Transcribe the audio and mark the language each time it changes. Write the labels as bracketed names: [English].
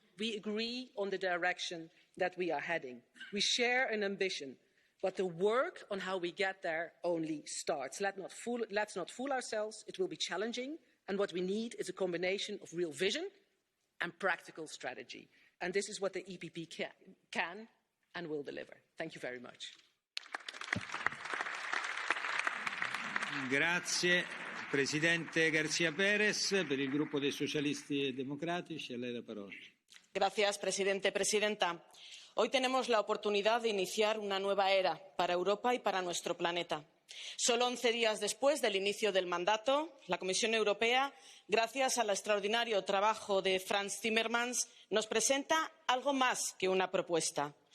[English] We agree on the direction that we are heading. We share an ambition, but the work on how we get there only starts. Let's not fool ourselves. It will be challenging, and what we need is a combination of real vision and practical strategy. And this is what the EPP can and will deliver. Thank you very much. [Italian] Grazie. Presidente García Pérez, per il gruppo dei Socialisti e Democratici, a lei la parola. [Spanish] Gracias, presidente. Presidenta, hoy tenemos la oportunidad de iniciar una nueva era para Europa y para nuestro planeta. Solo 11 días después del inicio del mandato, la Comisión Europea, gracias al extraordinario trabajo de Frans Timmermans, nos presenta algo más que una propuesta.